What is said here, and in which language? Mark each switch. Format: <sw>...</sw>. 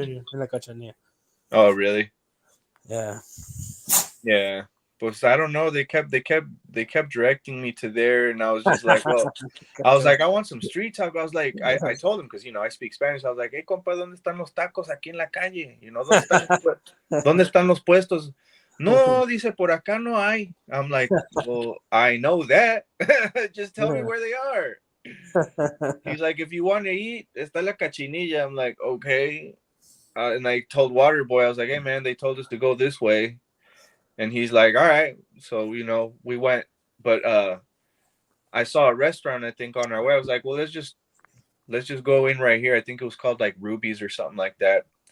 <en>in La Cachanilla. Oh, really? Yeah. Yeah. But I don't know. They kept directing me to there, and I was just like, well, I was like, I want some street taco. I was like, I told him because, you know, I speak Spanish. I was like, hey,</en> <es>compa, ¿dónde están los tacos aquí en la calle?</es> <en>You know,</en> <es>¿dónde están los puestos? No, dice, por acá no hay.</es> <en>I'm like, well, I know that. Just tell me where they are. He's like, if you want to eat,</en> <es>está la cachinilla.</es> <en>I'm like, okay. And I told Waterboy, I was like, hey, man, they told us to go this way. And he's like, all right. So, you know, we went. But I saw a restaurant, I think, on our way. I was like, well, let's just go in right here. I think it was called like Ruby's or something like that.</en>